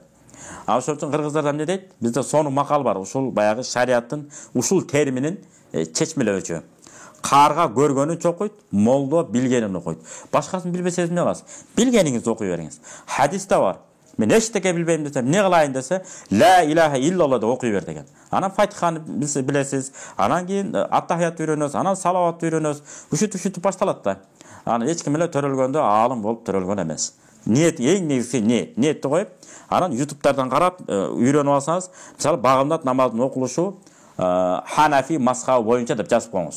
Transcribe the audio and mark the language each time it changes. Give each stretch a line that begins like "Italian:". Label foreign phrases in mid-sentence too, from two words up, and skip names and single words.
Kyrgyz: Ошон үчүн кыргыздарда эмне дейт? Бизде сонун макал бар. Ушул баягы шариаттын ушул терминин чечмелөөчү. Карга көргөнүн чокуйт, молдо билгенин окуйт. Башкасын билбесеңиз эмне кыласыз? Билгениңизди окуй бериңиз. Хадисте бар. Мен эчтеке билбейм десем, эмне кылайын десе,
Arabic: لا إله إلا الله
Kyrgyz: деп окуй бер деген. Анан Фатиханы билесиз, анан кийин аттахият үйрөнөсүз, анан салават үйрөнөсүз. Ушинтип башталат да. Анан эч ким эле төрөлгөндө аалым болуп төрөлгөн эмес. Ниет, эң негизги ниетти коюп, анан YouTube'дардан карап үйрөнүп алсаңыз, мисалы багымдат намаздын окулушу Ханафи мазхабы боюнча деп жазып коюңуз.